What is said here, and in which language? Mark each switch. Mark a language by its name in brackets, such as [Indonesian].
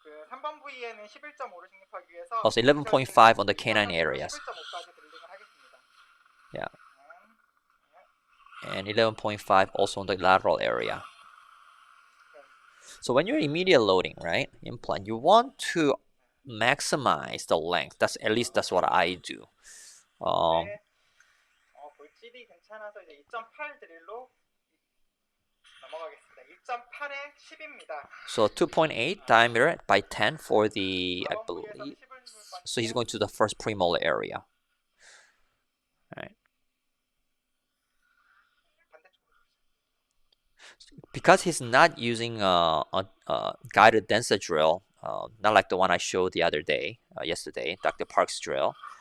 [Korean] 3번 부위에는 11.5를 식립하기 위해서 [English] Also 11.5 on the canine areas. [Korean] 11.5까지 드릴링을 하겠습니다. [English] Yeah. And 11.5 also on the lateral area. So when you're immediate loading, right, implant, you want to maximize the length. That's at least that's what I do. [Korean] 볼질이 괜찮아서 이제 2.8 드릴로 넘어가겠습니다. 1.8에 10입니다. [English] So 2.8 diameter by 10 for the, I believe. So he's going to the first premolar area. All right. Because he's not using a guided denser drill, not like the one I showed the other day, yesterday, Dr. Park's drill.